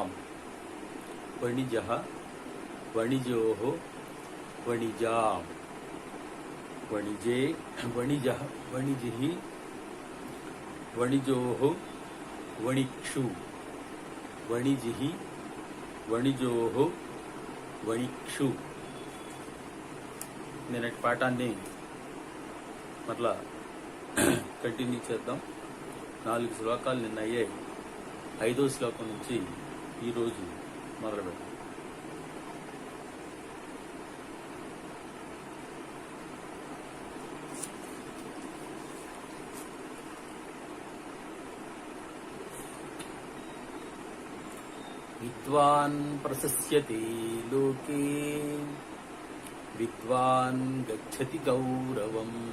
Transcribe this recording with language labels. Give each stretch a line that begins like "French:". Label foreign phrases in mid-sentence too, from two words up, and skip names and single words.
Sanskrit: वणिजः वणिजोः वणिजां. वणिजे वणिजः वणिजिः. वणिजोः वणिक्षु. वणिजिः वणिजोः वणिक्षु.
Telugu: నిన్నటి పాఠాన్ని మరలా కంటిన్యూ చేద్దాం. 4 శ్లోకాలు నిన్న అయ్యాయి. 5వ శ్లోకం నుంచి ఈరోజు మొదలు పెడతాం.
Sanskrit: विद्वान् प्रशस्यते लोके विद्वान् गच्छति गौरवम्.